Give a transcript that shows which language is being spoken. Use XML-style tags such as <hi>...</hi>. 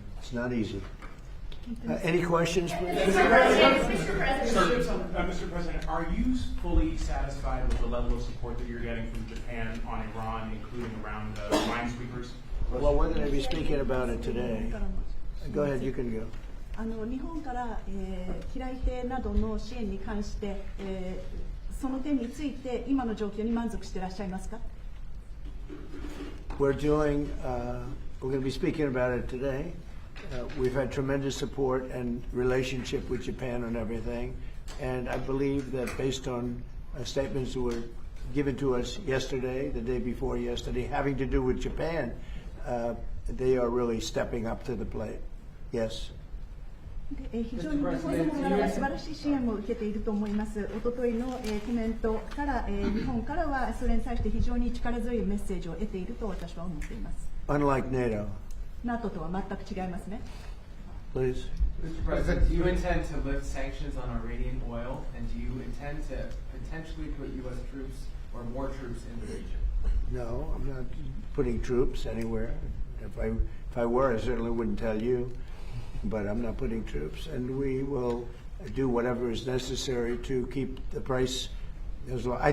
<en>It's not easy. Any questions, please? Mr. President, are you fully satisfied with the level of support that you're getting from Japan on Iran, including around minesweepers? Well, we're going to be speaking about it today. Go ahead, you can go.</en> <ja>日本から、機雷艇などの支援に関して、その点について今の状況に満足していらっしゃいますか？</ja> <en>We're going to be speaking about it today. We've had tremendous support and relationship with Japan on everything, and I believe that based on statements that were given to us yesterday, the day before yesterday, having to do with Japan, they are really stepping up to the plate. Yes.</en> <ja>非常に日本様から素晴らしい支援も受けていると思います。おとといの、コメントから、日本からはそれに対して非常に力強いメッセージを得ていると私は思っています。</ja> <en>Unlike NATO.</en> <ja>NATO とは全く違いますね。</ja> <en>Please. Mr. President, do you intend to lift sanctions on Iranian oil, and do you intend to potentially put U.S. troops or more troops in the region? No, I'm not putting troops anywhere. If I were, I certainly wouldn't tell you. But I'm not putting troops, and we will do whatever is necessary to keep the price as low.</en>